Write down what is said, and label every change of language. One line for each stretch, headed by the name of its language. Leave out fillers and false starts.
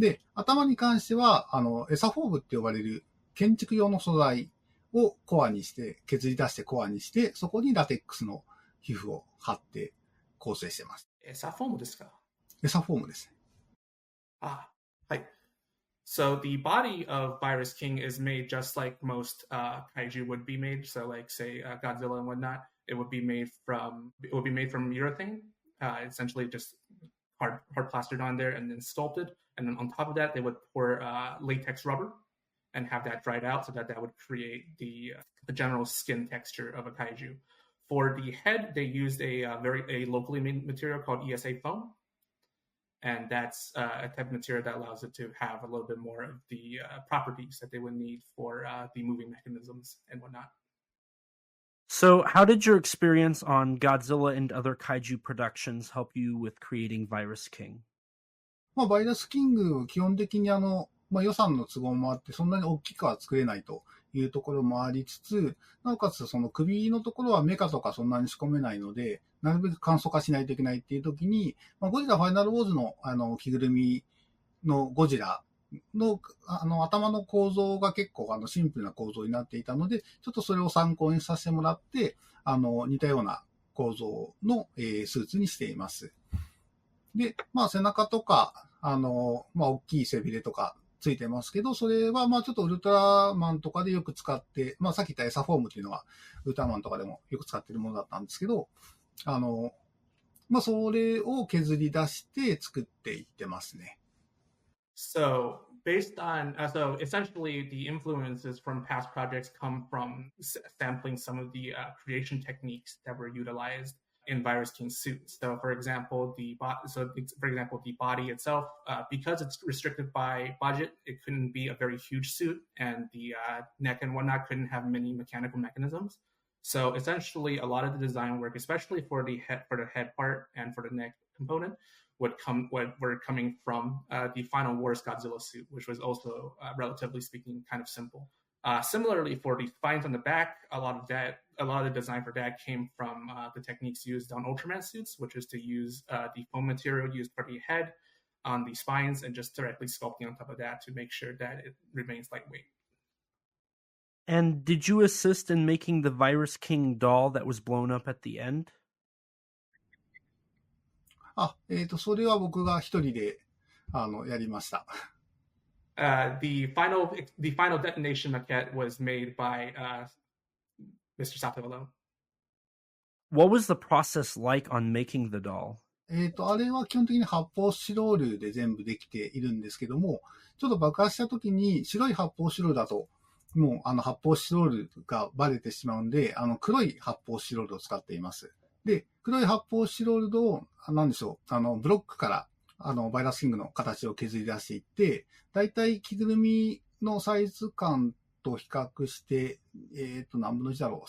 Japanese: で、頭に関しては、エサフォームって呼ばれる建築用の素材をコアにして、削り出してコアにして、そこにラテックスの皮膚を貼って構成してます。エサフォームですか？エサフォームです。はい。
English: So the body of Virus King is made just like most kaiju would be made. So like say Godzilla and whatnot, it would be made from urethane, essentially just hard plastered on there and then sculpted. And then on top of that, they would pour latex rubber and have that dried out so that would create the general skin texture of a kaiju. For the head, they used a locally made material called ESA foam. And that's a type of material that allows it to have a little bit more of the properties that they would need for the moving mechanisms and whatnot. So how did your experience on Godzilla and other kaiju productions help you with creating Virus King?
Japanese: まあ、バイラスキング、基本的にまあ、予算の都合もあって、そんなに大きくは作れないというところもありつつ、なおかつその首のところはメカとかそんなに仕込めないので、なるべく簡素化しないといけないっていう時に、まあ、ゴジラファイナルウォーズの着ぐるみのゴジラの頭の構造が結構シンプルな構造になっていたので、ちょっとそれを参考にさせてもらって、似たような構造の、スーツにしています。で、まあ背中とか、まあ大きい背びれとか、ついてますけど、それはまあちょっとウルトラマンとかでよく使って、まあさっき言ったエサフォームっていうのはウルトラマンとかでもよく使ってるものだったんですけど、まあそれを削り出して作っていってますね。
English: So based on, so essentially the influences from past projects come from sampling some of the creation techniques that were utilized in Virus King suits. So for example, the body itself, because it's restricted by budget, it couldn't be a very huge suit, and the neck and whatnot couldn't have many mechanical mechanisms. So essentially, a lot of the design work, especially for the head part and for the neck component, were coming from the Final Wars Godzilla suit, which was also, relatively speaking, kind of simple. Similarly, for the spines on the back, a lot of the design for that came from the techniques used on Ultraman suits, which is to use the foam material used for the head on the spines and just directly sculpting on top of that to make sure that it remains lightweight. And did you assist in making the Virus King doll that was blown up at the end?
Japanese: それは僕が一人で、やりました。
English: The final detonation maquette was made by Mr. Sato alone. What was the process like on making the doll?
Japanese: あれは基本的に発泡スチロールで全部できているんですけども、ちょっと爆発した時に白い発泡スチロールだと、もう発泡スチロールがバレてしまうんで、黒い発泡スチロールを使っています。で、黒い発泡スチロールを、なんでしょう、ブロックから、バイラスキングの形を削り出していって、だいたい着ぐるみのサイズ感と比較して、何分の1だろう。